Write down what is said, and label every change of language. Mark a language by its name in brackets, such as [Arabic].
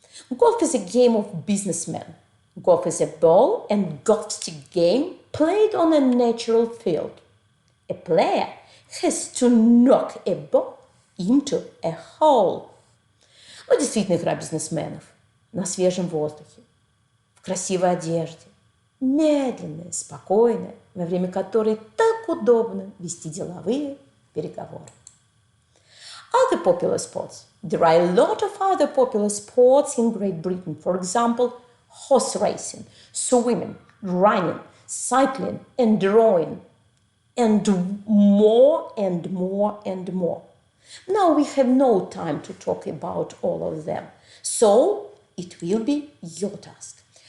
[English] Golf is a game of businessmen. Golf is a ball and golf stick game played on a natural field. A player has to knock a ball into a hole. [Russian] Ну, действительно, игра бизнесменов. На свежем воздухе, в красивой одежде. Медленная, спокойная, во время которой так удобно вести деловые переговоры. [English] Other popular sports. There are a lot of other popular sports in Great Britain. For example, horse racing, swimming, running, cycling, and rowing, and more and more and more. Now we have no time to talk about all of them, so it will be your task.